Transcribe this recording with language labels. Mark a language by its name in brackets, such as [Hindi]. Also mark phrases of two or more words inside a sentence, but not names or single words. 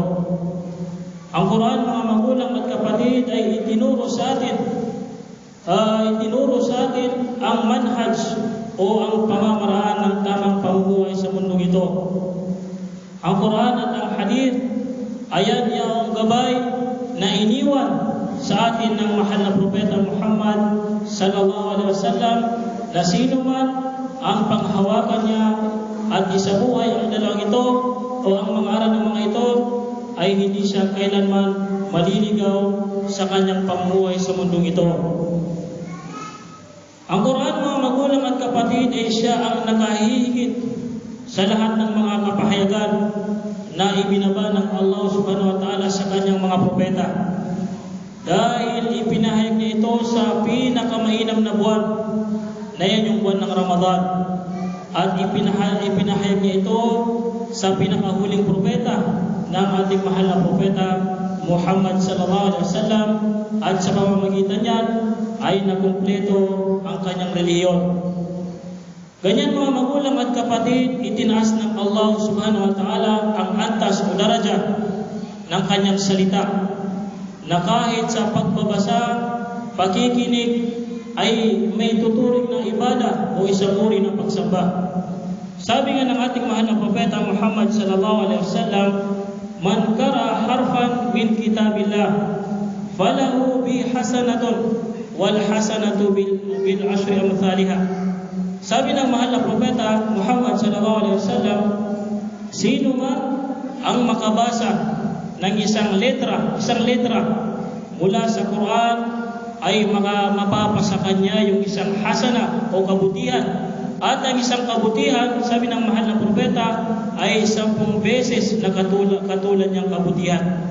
[Filipino] Ang Quran, mga magulang at kapatid, ay itinuro sa atin ang manhaj o ang pamamaraan ng tamang pamumuhay sa mundong ito. Ang Quran at ang hadith, ayan yung gabay na iniwan sa atin ng mahal na propeta Muhammad [Arabic] صلى الله عليه وسلم, [Filipino] na sino man ang panghawakan niya at isabuhay ang dalawang ito o ang mga aral ng mga ito, ay hindi siya kailanman maliligaw sa kanyang pamumuhay sa mundong ito. Ang Quran, mga magulang at kapatid, ay siya ang nakahihigit sa lahat ng mga kapahayagan na ibinaba ng Allah [Arabic] سبحانه وتعالى [Filipino] sa kanyang mga propeta. Dahil ipinahayag niya ito sa pinakamainam na buwan, na yan yung buwan ng Ramadan. At ipinahayag niya ito sa pinakahuling propeta ng ating mahal na propeta Muhammad [Arabic] صلى الله عليه وسلم, [Filipino] at sa pamamagitan niyan ay nakumpleto ang kanyang relihiyon. Ganyan, mga magulang at kapatid, itinaas ng Allah [Arabic] سبحانه وتعالى [Filipino] ang antas o daraja ng kanyang salita, na kahit sa pagbabasa, pakikinig ay may tuturing ng ibada o isang uri ng pagsamba. Sabi nga ng ating mahal na propeta Muhammad [Arabic] صلى الله عليه وسلم, من قرأ حرفا من كتاب الله فله به حسنة والحسنة بعشر أمثالها. [Filipino] Sabi ng mahal na propeta Muhammad [Arabic] صلى الله عليه وسلم, [Filipino] sino man ang makabasa ng isang letra mula sa Quran ay mapapasa kanya yung isang hasana o kabutihan. At ang isang kabutihan, sabi ng mahal na propeta, ay 10 beses na katulad niyang kabutihan.